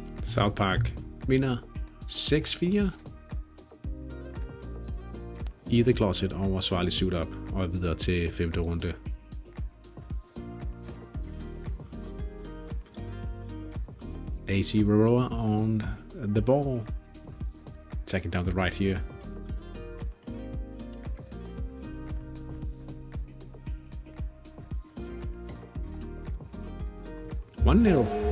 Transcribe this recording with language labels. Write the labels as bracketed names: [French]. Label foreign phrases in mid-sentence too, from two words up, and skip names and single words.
[Danish] South Park vinder 6-4 i The Closet over Svarlig Suit Up og er videre til 5. runde. [English] AC Aurora on the ball. Attacking down the right here. One nil.